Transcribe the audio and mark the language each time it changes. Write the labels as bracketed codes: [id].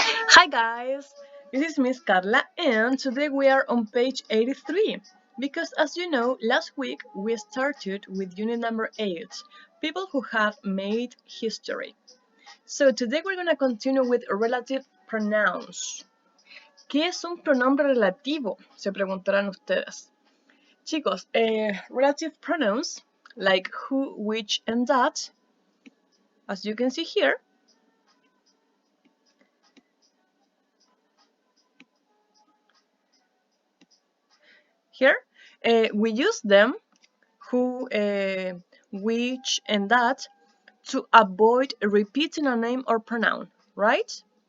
[en] Hi guys, this is Miss Carla and today we are on page 83 because as you know, last week we started with unit number 8, people who have made history. So today we're going to continue with relative pronouns. [es] ¿Qué es un pronombre relativo? Se preguntarán ustedes. Chicos, [en] relative pronouns like who, which, and that, as you can see here, we use them, who, which, and that, to avoid repeating a name or pronoun, right?